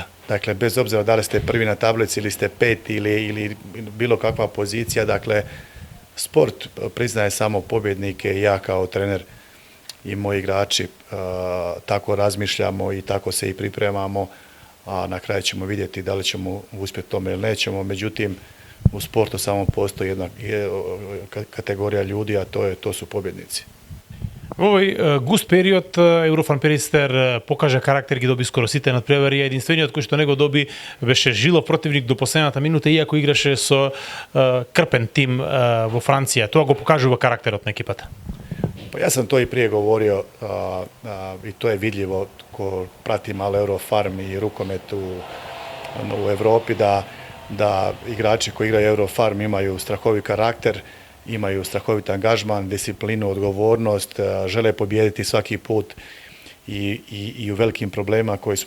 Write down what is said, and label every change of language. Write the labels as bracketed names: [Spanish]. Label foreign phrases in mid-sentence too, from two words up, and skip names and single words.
[Croatian] Dakle, bez obzira da li ste prvi na tablici ili ste peti ili bilo kakva pozicija, dakle, sport priznaje samo pobjednike i ja kao trener i moji igrači tako razmišljamo i tako se i pripremamo, a na kraju ćemo vidjeti da li ćemo uspjeti tome ili nećemo. Međutim, u sportu samo postoji jedna kategorija ljudi, a to su pobjednici. [Macedonian] Во овој густ период Еврофан Перистер покажа карактер, ги доби скоро сите надпревари, единствениот кој што не го доби беше жилов противник до последната минута, иако играше со крпен тим во Франција. Тоа го покажува карактерот на екипата. [Croatian] Pa ja sam to i prije govorio i to je vidljivo ko prati malo Eurofarm i rukomet u Europi da igrači koji igraju Eurofarm imaju strahovit karakter, imaju strahovit angažman, disciplinu, odgovornost, žele pobijediti svaki put i u velikim problemima koje smo